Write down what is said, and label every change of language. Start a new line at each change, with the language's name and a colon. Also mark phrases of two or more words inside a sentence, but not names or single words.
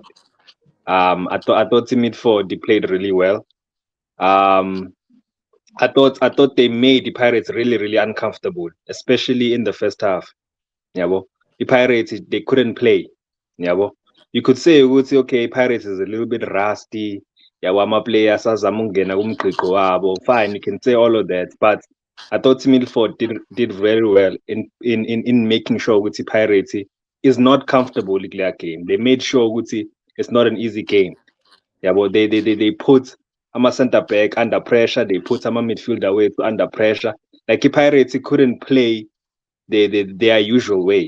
English: I thought Milford they played really well. Um, I thought they made the Pirates really uncomfortable, especially in the first half. Yabo. The Pirates they couldn't play. Yabo. You could say okay, Pirates is a little bit rusty.
Zulu: Yabo, ama-players azama ukungena kumgqiqo wabo.
English: Fine, you can say all of that, but I thought Milford did very well in making sure ukuthi Pirates is not comfortable in their game. They made sure ukuthi it's not an easy game. Yabo, they put ama center back under pressure. They put ama midfielder way under pressure. Like the Pirates couldn't play their usual way.